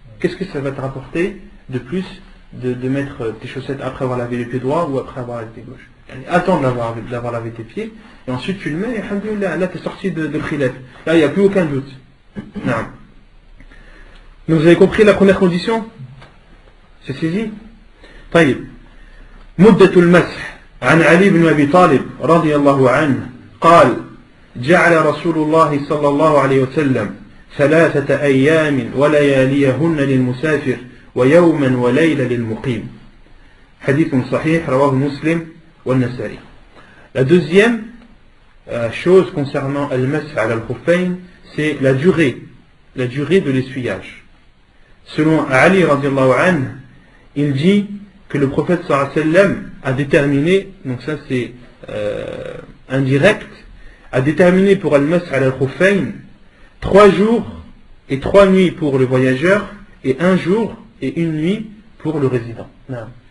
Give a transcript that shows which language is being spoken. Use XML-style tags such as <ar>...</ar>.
<fr>Qu'est-ce que ça va te rapporter de plus de mettre tes chaussettes après avoir lavé les pieds droits ou après avoir lavé tes gauches? Attends d'avoir lavé tes pieds et ensuite tu le mets et alhamdoulilah, là tu es sorti de khilaf. Là il n'y a plus aucun doute. Non. Donc vous avez compris la première condition? C'est saisi?</fr> <ar>طيب مدة المسح عن علي بن أبي طالب رضي الله عنه قال جعل رسول الله صلى الله عليه وسلم 3 أيام ولياليهن للمسافر ويوما وليلة للمقيم حديث صحيح رواه مسلم والنسائي.</ar> <fr>La deuxième chose concernant al-mash ala al-khuffayn, c'est la durée de l'essuyage. Selon Ali</fr> <ar>radiallahu anhu,</ar> <fr>il dit que le prophète</fr> <ar>sallallahu alayhi wa sallam</ar> <fr>a déterminé, donc ça c'est indirect, a déterminé pour al-mash ala al-khuffayn 3 jours et 3 nuits pour le voyageur et 1 jour et 1 nuit pour le résident. Non.</fr>